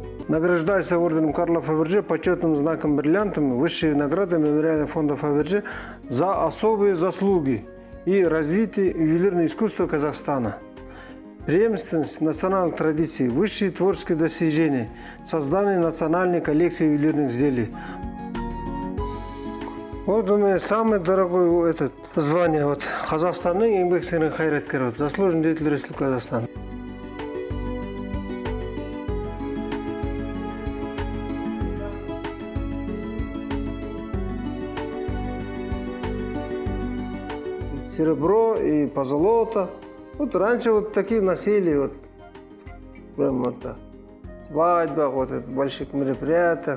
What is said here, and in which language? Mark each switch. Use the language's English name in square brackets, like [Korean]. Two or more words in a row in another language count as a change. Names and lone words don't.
[Russian] Награждается орденом Карла Фаберже, почетным знаком бриллиантом, высшей наградой мемориального фонда Фаберже за особые заслуги и развитие ювелирного искусства Казахстана. Преемственность национальных традиций, высшие творческие достижения, создание национальной коллекции ювелирных изделий. Вот у меня самое дорогое звание вот [Kazakh] Казахстанның еңбек сіңірген қайраткері, [Russian] заслуженный деятель Республики Казахстан. Серебро и позолота. Вот раньше вот такие носили, вот, прям вот так, свадьба, вот в больших мероприятиях.